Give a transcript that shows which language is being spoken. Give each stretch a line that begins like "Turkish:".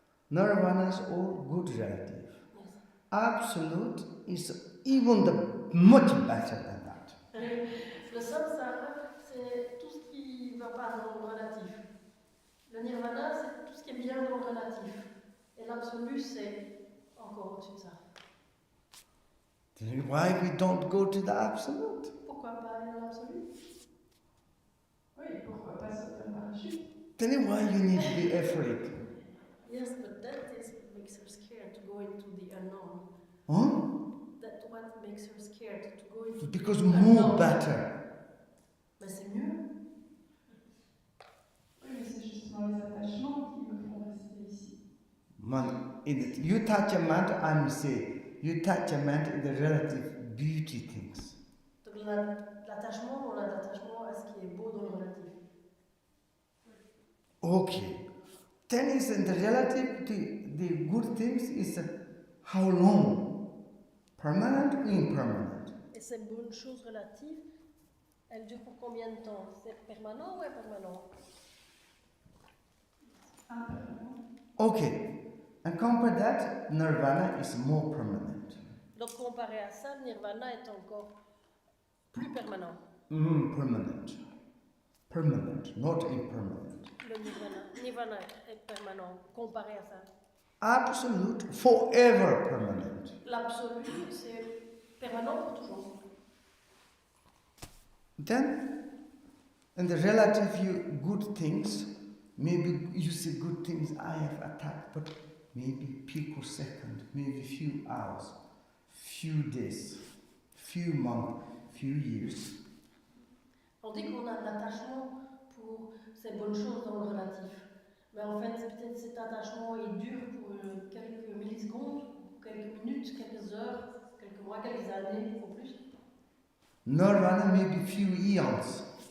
English: Nirvana is all good relative. Yes. Absolute is even the much better than that.
French: Le samsara, c'est tout ce qui ne va pas dans le relatif. Le nirvana, c'est tout ce qui est bien dans le relatif. Et l'absolu, c'est encore au-dessus de ça.
English: Then why we don't go to the absolute?
French: Pourquoi pas aller dans l'absolu? Oui, pourquoi pas sauter en parachute?
English: Then why you need to be afraid? Yes, but that is what makes her scared to go into the unknown. Huh? That's what makes her scared to go into Because the more unknown. better.
French: Mais c'est mieux. Oui, mais c'est justement les attachements qui me font rester ici.
English: Man, you touch a man, I'm say, you touch a man in the relative beauty things.
French: Donc l'attachement, on a l'attachement à ce qui est beau dans le relatif.
English: Okay. Then is in the relative, the good things is how long? Permanent or impermanent?
French: Et ces bonnes choses relatives, elles durent pour combien de temps? C'est permanent ou impermanent?
English: Impermanent. Okay. And compare that, nirvana is more permanent.
French: Donc comparé à ça, le nirvana est encore plus permanent.
English: Permanent. Permanent, not impermanent.
French: Le nirvana est permanent comparé à ça.
English: Absolute, forever permanent.
French: L'absolu, c'est permanent pour toujours.
English: Then, in the relative good things, maybe you see good things I have attacked, but maybe picosecond, maybe few hours, few days, few months, few years.
French: On dit qu'on a de l'attachement pour ces bonnes choses dans le relatif. Mais en fait, peut-être cet attachement est dur pour quelques millisecondes, quelques minutes, quelques heures, quelques mois, quelques années, ou plus.
English: Nirvana maybe few eons.